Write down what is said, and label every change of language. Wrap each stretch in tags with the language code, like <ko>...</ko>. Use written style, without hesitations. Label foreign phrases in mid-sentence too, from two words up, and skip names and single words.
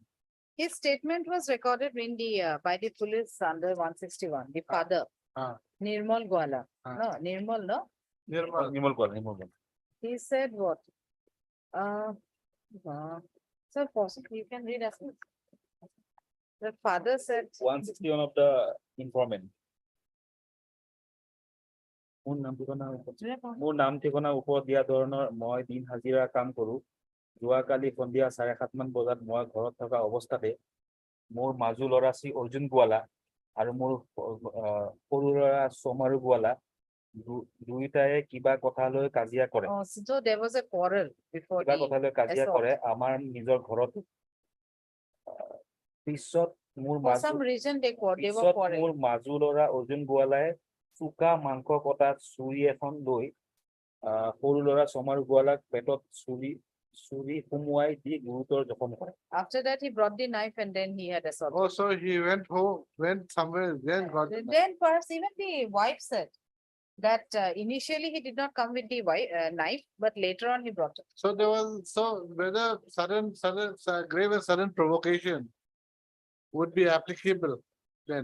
<en>His statement was recorded in the, by the police under 161, the father. Ah. Nirmal Gwala. Ah. No, Nirmal, no? Nirmal. Nimal Kaur, Nimal Kaur. He said what? So possibly you can read as well. The father said, 161 of the informant.</en> <as>মোৰ নাম ঠিকনা ওপৰত দিয়া ধৰণৰ মই দিন হাজিৰা কাম কৰো যোৱাকালি সন্ধিয়া 7:30 মান বজাত মই ঘৰত থকা অৱস্থাতে মোৰ মাজু ল'ৰা শ্ৰী অৰ্জুন গোৱালা আৰু মোৰ সৰু ল'ৰা সোমাৰু গোৱালা দুইটাই কিবা কথা লৈ কাজিয়া কৰে</as> <en>oh, so there was a quarrel before</en> <as>কিবা কথা</as> <en>the</en> <as>লৈ কাজিয়া</as> <en>assault.</en> <as>কৰে আমাৰ নিজৰ ঘৰত পিছত মোৰ</as> <en>For some reason they were</en> <as>পিছত</as> <en>quarrel.</en> <as>মোৰ মাজু ল'ৰা অৰ্জুন গোৱালাই চুকা মাংস কটা চুৰি এখন লৈ সৰু ল'ৰা সোমাৰু গোৱালাক পেটত চুৰি সুমুৱাই দি গুৰুতৰ জখম কৰে</as> <en>After that, he brought the knife and then he had assaulted. Oh, so he went home, went somewhere, then got. the knife. Then perhaps even the wife said that initially he did not come with the knife, but later on he brought it. So there was, so whether grave and sudden provocation would be applicable then.</en>